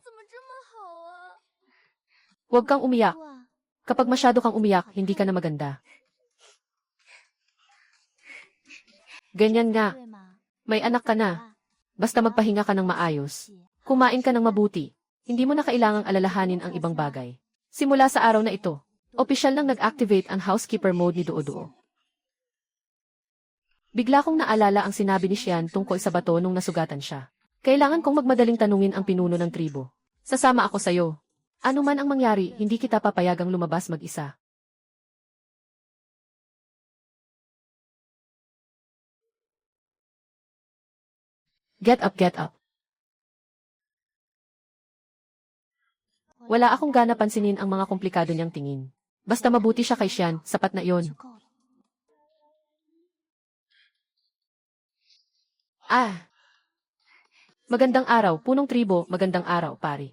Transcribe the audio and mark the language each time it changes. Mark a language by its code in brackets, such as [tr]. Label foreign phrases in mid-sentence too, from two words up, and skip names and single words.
[zh] 怎么这么好啊？ [tl] Huwag kang umiyak. 哇， Kapag masyado kang umiyak, hindi ka na maganda. Ganyan nga. [zh] 对吗？ [tl] May anak ka na. 啊， Basta magpahinga ka ng maayos. Kumain ka ng mabuti. Hindi mo na kailangang alalahanin ang ibang bagay. Simula sa araw na ito, opisyal nang nag-activate ang housekeeper mode ni Duo-Duo. Bigla kong naalala ang sinabi ni Xian tungkol sa bato nung nasugatan siya. Kailangan kong magmadaling tanungin ang pinuno ng tribo. Sasama ako sa'yo. Ano man ang mangyari, hindi kita papayagang lumabas mag-isa. [en] Get up, get up. [tl] Wala akong gana pansinin ang mga komplikado niyang tingin. Basta mabuti siya kay Xian, sapat na iyon. [zh] 就够了。 [tl] Magandang araw, punong tribo, magandang araw, pari.